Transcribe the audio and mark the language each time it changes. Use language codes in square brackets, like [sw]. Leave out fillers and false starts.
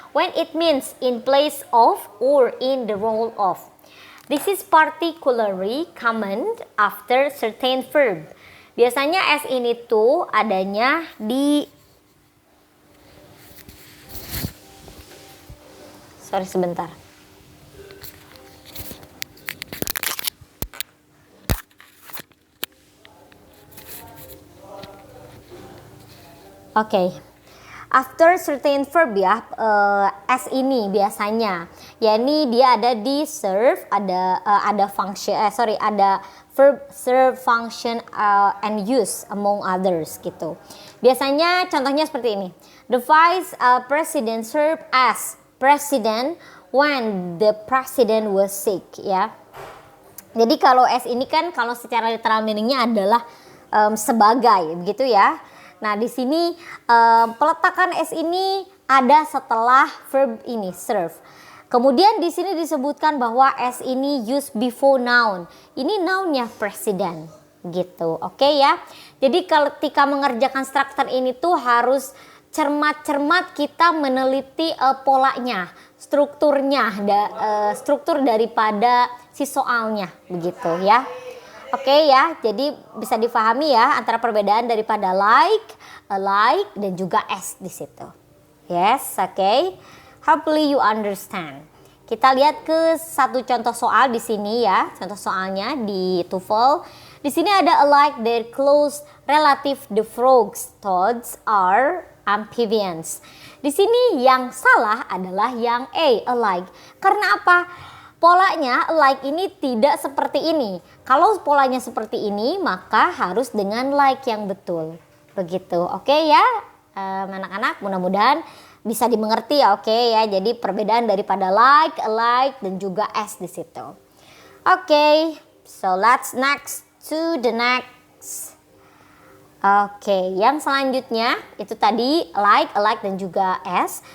[en] When it means in place of or in the role of. This is particularly common after certain verb. [id] Biasanya as ini tuh adanya di sebentar. Oke. After certain verb ya, as ini biasanya, yakni dia ada di serve, ada function, ada verb, [en] serve, function, and use among others [id] gitu. Biasanya contohnya seperti ini. [en] The vice president served as president when the president was sick ya. [id] Jadi kalau as ini kan kalau secara literal meaningnya adalah sebagai begitu ya. Nah, di sini peletakan as ini ada setelah verb ini serve. Kemudian di sini disebutkan bahwa as ini [en] used before noun. [id] Ini nounnya presiden gitu. Oke ya. Jadi ketika mengerjakan struktur ini tuh harus cermat-cermat kita meneliti polanya, strukturnya, struktur daripada si soalnya begitu ya. Oke ya. Jadi bisa difahami ya antara perbedaan daripada like, alike dan juga as di situ. [en] Yes, oke. Hopefully you understand. [id] Kita lihat ke satu contoh soal di sini ya. Contoh soalnya di TOEFL. Di sini ada [en] alike their close relative the frogs, toads are amphibians. [id] Di sini yang salah adalah yang A, alike. Karena apa? Polanya alike ini tidak seperti ini. Kalau polanya seperti ini, maka harus dengan like yang betul. Begitu. Oke ya, anak-anak, mudah-mudahan bisa dimengerti ya, oke ya. Jadi perbedaan daripada like, alike dan juga as di situ. [en] Oke, so let's next to the next. [id] Oke, yang selanjutnya itu tadi like, alike dan juga as.